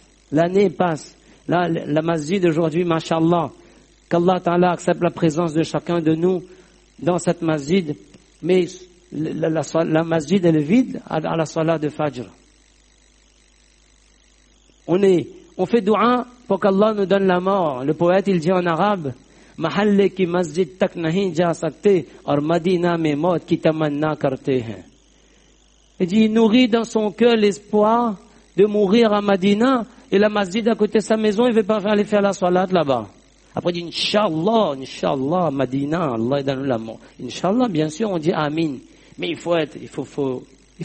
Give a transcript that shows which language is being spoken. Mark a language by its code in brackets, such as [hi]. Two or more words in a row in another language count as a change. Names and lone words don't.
[fr] Là, la masjid d'aujourd'hui, mashallah, qu' [ar] الله تعالى [fr] accepte la présence de chacun de nous dans cette masjid, mais la masjid elle est vide à la salat de Fajr. On fait dua pour qu'Allah nous donne la mort. Le poète, il dit en arabe, [ur] محلے کی مسجد تک نہیں جا سکتے، اور مدینہ میں موت کی تمنا کرتے ہیں. [fr] Il dit, il nourrit dans son cœur l'espoir de mourir à Madina, et la masjid à côté de sa maison, il ne veut pas aller faire la salat là-bas. Après, il dit, Inch'Allah, Madina, Allah donne la mort. Inch'Allah, bien sûr, on dit Amin. Mais il faut être sérieux, Inch'Allah.